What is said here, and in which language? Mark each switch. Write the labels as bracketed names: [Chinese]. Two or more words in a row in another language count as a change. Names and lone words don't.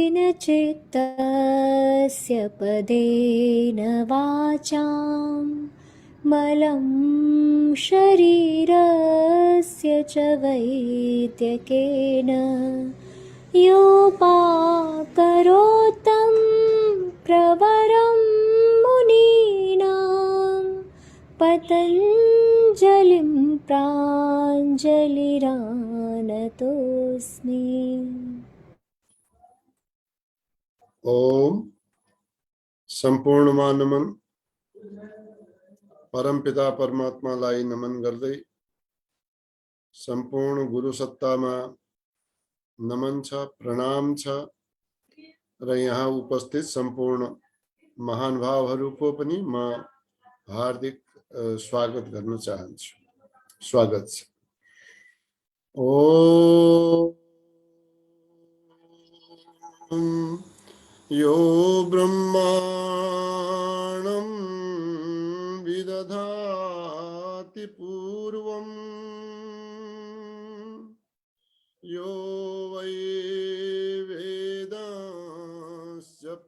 [Sanskrit] चित्तस्य पदेन वाचां मलं शरीरस्य च वैद्यकेन योपाकरोत्तं प्रवरं मुनीनां पतञ्जलिं प्राञ्जलिरानतोऽस्मि। [Nepali] ओम संपूर्णमा नमन। परमपिता परमात्मालाई नमन गर्दै संपूर्ण गुरु सत्तामा नमन छ, प्रणाम छ र यहाँ उपस्थित संपूर्ण महानुभावहरूको पनि म हार्दिक स्वागत गर्न चाहन्छु। स्वागत छ। [Sanskrit] ओम यो ब्रह्माणं विदधाति पूर्वं यो वै वेदांश्च